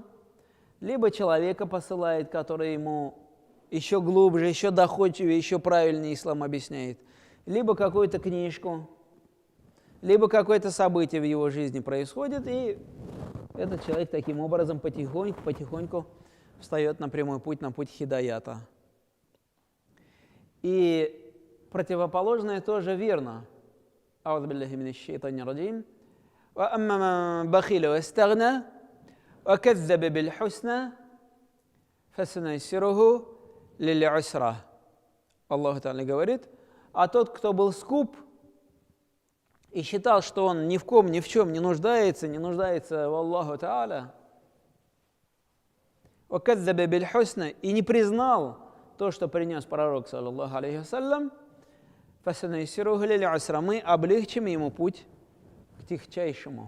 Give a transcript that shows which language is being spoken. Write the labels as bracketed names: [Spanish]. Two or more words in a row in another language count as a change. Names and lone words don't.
[Russian] Либо человека посылает, который ему еще глубже, еще доходчивее, еще правильнее ислам объясняет, либо какую-то книжку, либо какое-то событие в его жизни происходит, и этот человек таким образом потихоньку встает на прямой путь, на путь хидаята. И противоположное тоже верно. [Arabic] أعوذ بالله من الشيطان الرجيم وأما من بخل واستغنى وكذب بالحسنى فسنيسره للعسرى. [Russian] Аллах Та'аля говорит, а тот, кто был скуп и считал, что он ни в ком, ни в чем не нуждается в Аллаху Та'аля, и не признал то, что принес пророк, [Arabic] صلى الله عليه وسلم, [Russian] мы облегчим ему путь к тихчайшему.